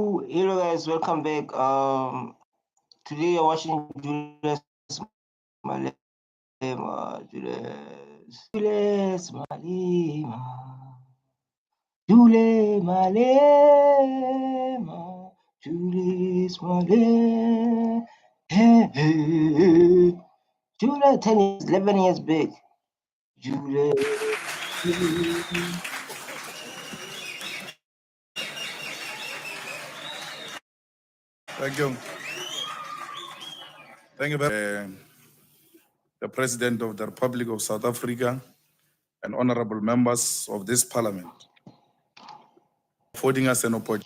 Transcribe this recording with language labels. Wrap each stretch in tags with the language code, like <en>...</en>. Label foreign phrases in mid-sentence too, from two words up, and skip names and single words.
<en>Hello guys, welcome back. Today you're watching Julius Malema. Julius Malema. Julius Malema. Julius Malema. Hey. Julius 10 years, 11 years back. Julius. Thank you. Thank you very much, the President of the Republic of South Africa and honorable members of this parliament, affording us an opportunity.</en>